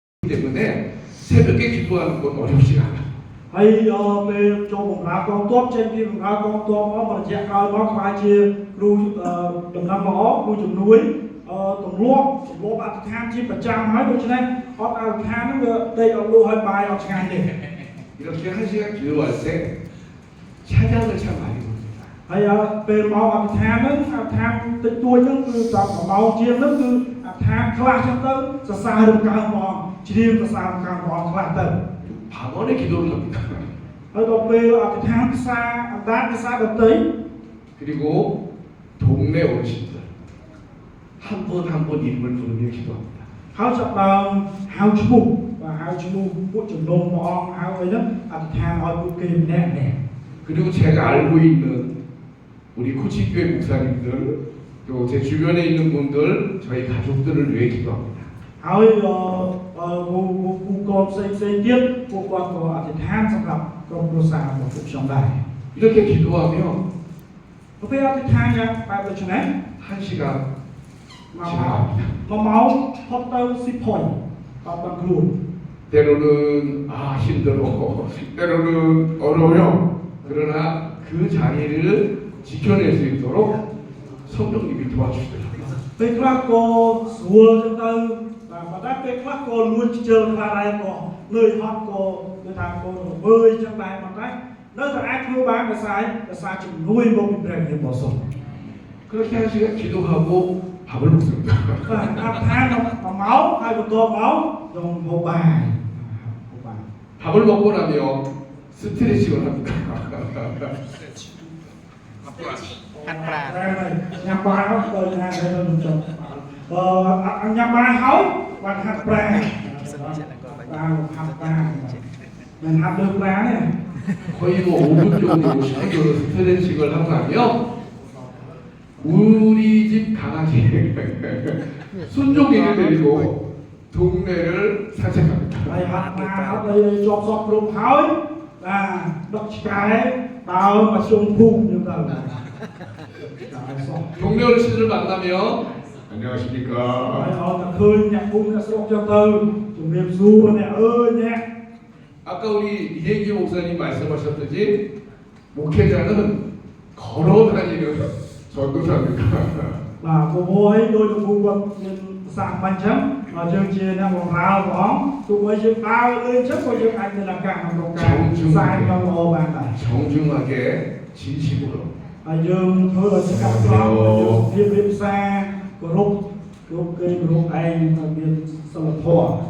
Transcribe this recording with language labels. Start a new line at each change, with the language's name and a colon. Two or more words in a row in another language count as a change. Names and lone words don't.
Korean: 때문에 새벽에 기도하는 건 어렵지 않아.
Khmer: ហើយពេលចូលបម្រើកងទ័ពចេញពីបម្រើកងទ័ពមកបរិយាកាលមកខ្លាចជាគ្រូដំណឹងល្អគ្រូជំនួយទម្លាប់អធិដ្ឋានជាប្រចាំហើយដូច្នេះអត់អធិដ្ឋានហ្នឹងវាដេកអត់លុះហើយបាយអត់ឆ្ងាញ់ទេ
Korean: 이렇게 한 시간 기도할 때 찬양을 참 많이 부릅니다.
Khmer: ហើយពេលមកអធិដ្ឋានហ្នឹងអធិដ្ឋានតិចតួចហ្នឹងគឺតាម1ម៉ោងជាងហ្នឹងគឺអធិដ្ឋានខ្លះចឹងទៅសរសើររំកើងផងជ្រាបសរសើររំកើងផងខ្លះទៅ
Korean: 밤원에 기도를 합니다.
Khmer: ហើយដល់ពេលអធិដ្ឋានភាសាអណ្ដាតភាសាដទៃ
Korean: 그리고 동네 어르신들 한 분 한 분 이름을 부르며 기도합니다.
Khmer: ហើយចាប់ដើមហៅឈ្មោះបាទហៅឈ្មោះពួកជំនុំព្រះអង្គហៅអីហ្នឹងអធិដ្ឋានឲ្យពួកគេម្នាក់ៗ
Korean: 그리고 제가 알고 있는 우리 코치교회 목사님들 또 제 주변에 있는 분들 저희 가족들을 위해 기도합니다.
Khmer: ហើយគូកូនផ្សេងទៀតពួកគាត់ក៏អធិដ្ឋានសម្រាប់ក្រុមគ្រួសាររបស់ពួកខ្ញុំដែរ
Korean: 이렇게 기도하면
Khmer: ពេលអធិដ្ឋានយ៉ាងបែបដូចនេះ
Korean: 한 시간 1 지나갑니다.
Khmer: ម៉ោងផុតទៅស៊ីផុយបាទបានខ្លួន
Korean: 때로는 힘들어 때로는 어려워요. 그러나 그 자리를 지켜낼 수 있도록 성령님이 도와주시더라고요.
Khmer: ពេលខ្លះក៏ស្រួលចឹងទៅបាទតែពេលខ្លះក៏លួចខ្ជិលខ្លះដែរក៏លឿនហត់ក៏គឺថាក៏វើយចឹងដែរប៉ុន្តែនៅតែអាចធ្វើបានដោយសារជំនួយមកពីព្រះយេស៊ូវ
Korean: 그렇게 한 시간 기도하고 밥을 먹습니다.
Khmer: បាទអត់ថា1ម៉ោងហើយបន្ទាប់មកខ្ញុំហូបបាយ
Korean: 밥을 먹고 나면 스트레칭을 합니다.
Khmer: ហាត់ប្រាណ ញ៉ាំបាយហើយទៅណាទៅនឹងចុះញ៉ាំបាយហើយបានហាត់ប្រាណបានហាត់ប្រាណមិនហាត់លើប្រាណទេ
Korean: 거의 뭐 5분 정도 10분 정도 스트레칭을 하고 나면 우리 집 강아지 순종이를 데리고 동네를 산책합니다.
Khmer: ហើយហាត់ប្រាណហើយជាប់សក់គ្រប់ហើយបាទដឹកឆ្កែដើរមកជុំភូមិយើងទៅ
Korean: 동네 어르신들을 만나면
Khmer: ហើយ
Korean: 안녕하십니까.
Khmer: អត់តែឃើញអ្នកភូមិអ្នកស្រុកចឹងទៅជំរាបសួរអ្នកអើយអ្នក
Korean: 아까 우리 이혜기 목사님 말씀하셨듯이 목회자는 걸어 다니는 전도사입니다.
Khmer: បាទព្រោះឲ្យដោយលោកគ្រូគាត់មានសាសបាញ់ចឹងយើងជាអ្នកបម្រើព្រះអង្គទោះបីយើងដើរលេងចឹងក៏យើងអាចមានឱកាសក្នុងការផ្សាយដល់ល្អបានដែរ
Korean: 정중하게 진심으로
Khmer: ហើយយើងធ្វើដោយសកម្មភាពយើងរៀបសារគោរពគេគោរពឯងមានសិលធម៌